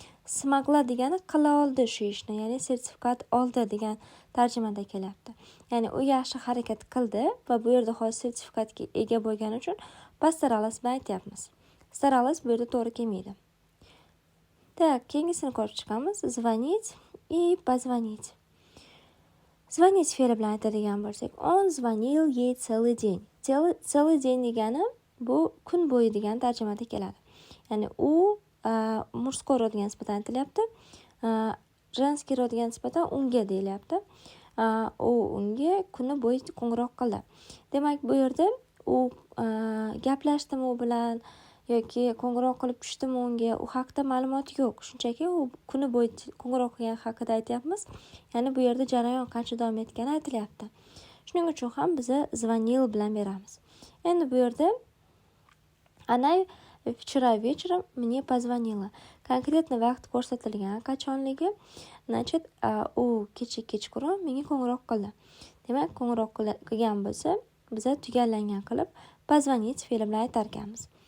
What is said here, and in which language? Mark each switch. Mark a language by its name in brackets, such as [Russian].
[Uzbek] Smogla degani qila oldi shu ishni, ya'ni sertifikat oldi degan tarjimada kelyapti. Ya'ni u yaxshi harakat qildi va bu yerda hozir sertifikatga ega bo'lgani uchun постаралась bilan aytyapmiz. Старалась bu yerda to'g'ri kelmaydi. Так, keyingisini ko'rib chiqamiz. [Russian] Звонить и позвонить. [Uzbek] Звонить fe'li bilan aytadigan bo'lsak, [Russian] он звонил ей целый день. [Uzbek] Целый день degani bu kun bo'yi degan tarjimada keladi. Ya'ni u murskoy rodga nisbatan aytilyapti. Женский rodga nisbatan unga deyilyapti. U unga kuni bo'yi qo'ng'iroq qildi. Demak, bu yerda u gaplashdimi u bilan yoki qo'ng'iroq qilib tushdimi unga, u haqida ma'lumot yo'q. Shunchaki u kuni bo'yi qo'ng'iroq qilgan haqida aytyapmiz. Ya'ni bu yerda jarayon qancha davom etgani aytilyapti. Shuning uchun ham biz звонил bilan beramiz. Endi bu yerda [Russian] Она вчера вечером мне позвонила. [Uzbek] Konkretni vaqt ko'rsatilgan, qachonligi, значит, u kechqurun menga qo'ng'iroq qildi. Demak, qo'ng'iroq qilgan bo'lsa, biz tugallangan qilib позвонить fe'li bilan aytar ekanmiz.